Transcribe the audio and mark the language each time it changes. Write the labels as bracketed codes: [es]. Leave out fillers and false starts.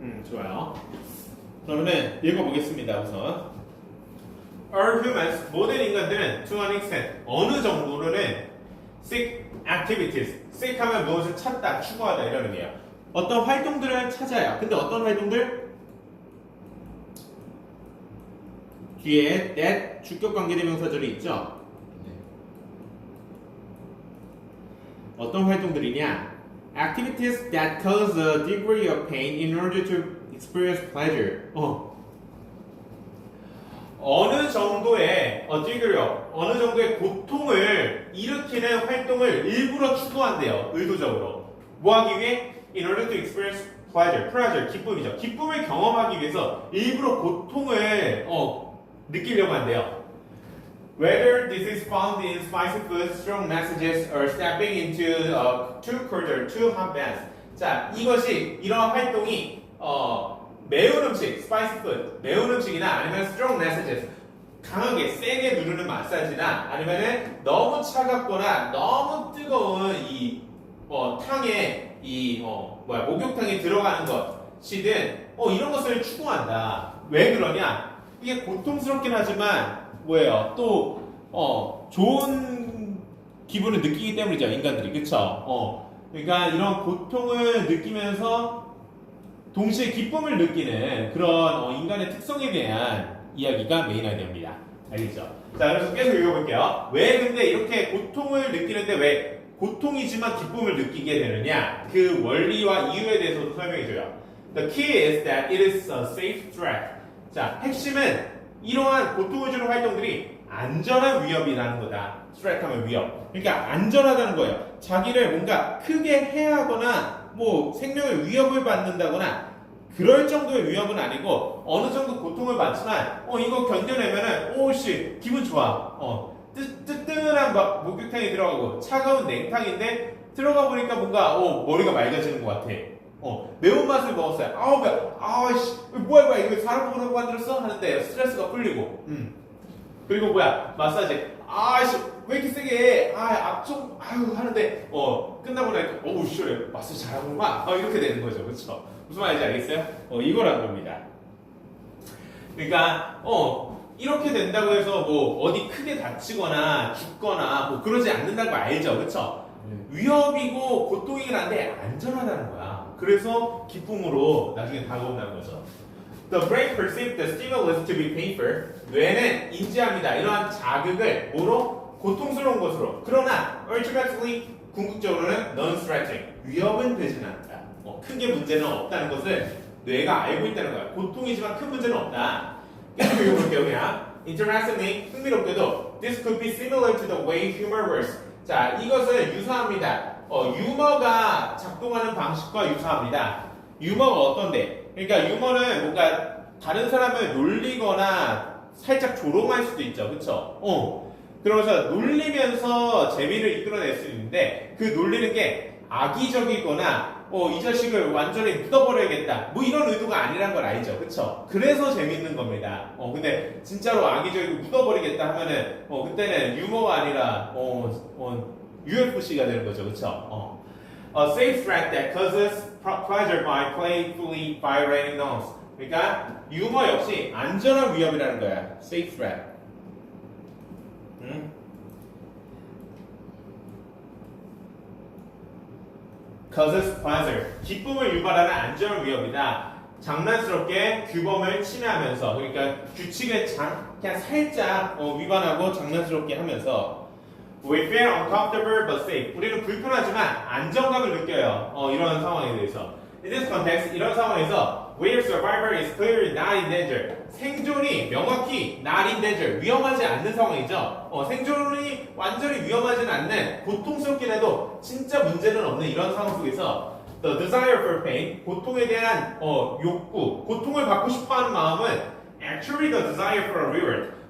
[ko] 좋아요. 그러면 읽어보겠습니다. 우선 [en] All humans, [ko] 모든 인간들은 [en] to an extent, [ko] 어느 정도로는 [en] seek activities, seek [ko] 하면 무엇을 찾다, 추구하다 이런 의미예요. 어떤 활동들을 찾아요. 근데 어떤 활동들? 뒤에 that 주격 관계대명사절이 있죠. 네. 어떤 활동들이냐? [en] Activities that cause a degree of pain in order to experience pleasure. [ko] 어느 정도의 어느 정도의 고통을 일으키는 활동을 일부러 추구한대요. 의도적으로. 뭐 하기 위해? [en] In order to experience pleasure, [ko] 기쁨이죠. 기쁨을 경험하기 위해서 일부러 고통을 느끼려고 한대요. [en] Whether this is found in spicy food, strong messages, or stepping into too cold or too hot baths. [ko] 자, 이것이 이러한 활동이 매운 음식, [en] spicy food, [ko] 매운 음식이나 아니면 [en] strong messages, [ko] 강하게 세게 누르는 마사지나 아니면은 너무 차갑거나 너무 뜨거운 이 탕에 목욕탕에 들어가는 것이든 이런 것을 추구한다. 왜 그러냐? 이게 고통스럽긴 하지만 뭐예요? 또 좋은 기분을 느끼기 때문이죠. 인간들이. 그쵸? 그러니까 이런 고통을 느끼면서 동시에 기쁨을 느끼는 그런 인간의 특성에 대한 이야기가 메인화됩니다. 알겠죠? 자, 그래서 계속 읽어볼게요. 왜 근데 이렇게 고통을 느끼는데 왜 고통이지만 기쁨을 느끼게 되느냐? 그 원리와 이유에 대해서도 설명해줘요. [en] The key is that it is a safe threat. [ko] 자, 핵심은 이러한 고통을 주는 활동들이 안전한 위협이라는 거다. threat 하면 위협. 그러니까 안전하다는 거예요. 자기를 뭔가 크게 해하거나 뭐 생명의 위협을 받는다거나 그럴 정도의 위협은 아니고 어느 정도 고통을 받지만 이거 견뎌내면은 오씨 기분 좋아. 뜨뜻한 목욕탕에 들어가고 차가운 냉탕인데 들어가 보니까 뭔가 머리가 맑아지는 것 같아. 매운맛을 먹었어요. 뭐야 이거 사람 먹으라고 만들었어? 하는데 스트레스가 풀리고. 그리고 마사지. 왜 이렇게 세게 해? 앞좀 하는데 끝나고 나니까 시원해. 마사지 잘하는구나. 이렇게 되는 거죠. 그렇죠? 무슨 말인지 알겠어요? 이거란 겁니다. 그러니까 이렇게 된다고 해서 뭐 어디 크게 다치거나 죽거나 뭐 그러지 않는다는 거 알죠? 그렇죠? 위협이고 고통이긴 한데 안전하다는 거야. 그래서 기쁨으로 나중에 다가온다는 거죠. [en] The brain perceives the stimulus to be painful. [ko] 뇌는 인지합니다. 이러한 자극을 뭐로? 고통스러운 것으로. 그러나 [en] ultimately [ko] 궁극적으로는 [en] non-threatening. [ko] 위협은 되지는 않다. 크게 문제는 없다는 것을 뇌가 알고 있다는 거야. 고통이지만 큰 문제는 없다. 계속 읽어볼게요. 그냥. [en] Interestingly, [ko] 흥미롭게도 [en] this could be similar to the way humor works. [ko] 자, 이것은 유사합니다. 유머가 작동하는 방식과 유사합니다. 유머가 어떤데? 그러니까 유머는 뭔가 다른 사람을 놀리거나 살짝 조롱할 수도 있죠. 그쵸? 그러면서 놀리면서 재미를 이끌어낼 수 있는데 그 놀리는 게 악의적이거나 이 자식을 완전히 묻어버려야겠다 뭐 이런 의도가 아니란 걸 알죠, 그쵸? 그래서 재밌는 겁니다. 근데 진짜로 악의적이고 묻어버리겠다 하면은 그때는 유머가 아니라 UFC가 되는 거죠, 그쵸? [en] A safe threat that causes pleasure by playfully violating norms. [ko] 그러니까 유머 역시 안전한 위협이라는 거야. [en] Safe threat. causes pleasure. [ko] 기쁨을 유발하는 안전한 위협이다. 장난스럽게 규범을 침해하면서, 그러니까 규칙을 그냥 살짝 위반하고 장난스럽게 하면서 [en] We feel uncomfortable but safe. [ko] 우리는 불편하지만 안정감을 느껴요. 이런 상황에 대해서. [en] In this context, [ko] 이런 상황에서 [en] where survival is clearly not in danger. [ko] 생존이 명확히 [en] not in danger, [ko] 위험하지 않는 상황이죠. 생존이 완전히 위험하지는 않는, 고통스럽긴 해도 진짜 문제는 없는 이런 상황 속에서 [en] the desire for pain, [ko] 고통에 대한 욕구, 고통을 받고 싶어하는 마음은 [en] actually the desire for a reward.